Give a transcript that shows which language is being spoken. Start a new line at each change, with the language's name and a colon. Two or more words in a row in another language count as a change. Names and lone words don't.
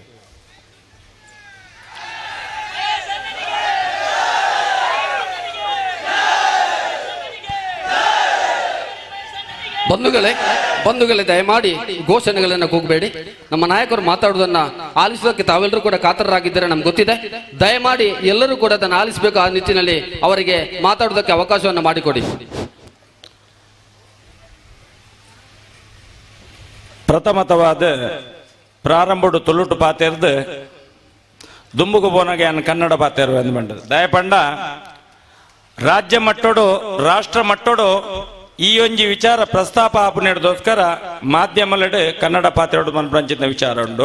Kannada: ಬಂಧುಗಳೇ ದಯಮಾಡಿ ಘೋಷಣೆಗಳನ್ನು ಕೂಗಬೇಡಿ. ನಮ್ಮ ನಾಯಕರು ಮಾತಾಡುವುದನ್ನ ಆಲಿಸುವುದಕ್ಕೆ ತಾವೆಲ್ಲರೂ ಕೂಡ ಕಾತರರಾಗಿದ್ದಾರೆ ನಮ್ಗೆ ಗೊತ್ತಿದೆ. ದಯಮಾಡಿ ಎಲ್ಲರೂ ಕೂಡ ಅದನ್ನು ಆಲಿಸಬೇಕು. ಆ ನಿಟ್ಟಿನಲ್ಲಿ ಅವರಿಗೆ ಮಾತಾಡುವುದಕ್ಕೆ ಅವಕಾಶವನ್ನು ಮಾಡಿಕೊಡಿ.
Tulu: ಪ್ರಥಮತವಾದ ಪ್ರಾರಂಭಡು ತುಳುಟು ಪಾತೆರ್ದು ದುಂಬುಗು ಬೋನಗೆ ಕನ್ನಡ ಪಾತೆರು ಎಂದು ಬಂಡದು ದಯಪಂಡ ರಾಜ್ಯ ಮಟ್ಟೋಡು ರಾಷ್ಟ್ರ ಮಟ್ಟೋಡು ಈ ಒಂಜಿ ವಿಚಾರ ಪ್ರಸ್ತಾಪ ಆಪುನೆಡ್ದೋಸ್ಕರ ಮಾಧ್ಯಮಲೆಡ್ ಕನ್ನಡ ಪಾತೆರೋಡು ಮನ್ಪಂಚಿನ ವಿಚಾರ ಉಂಡು.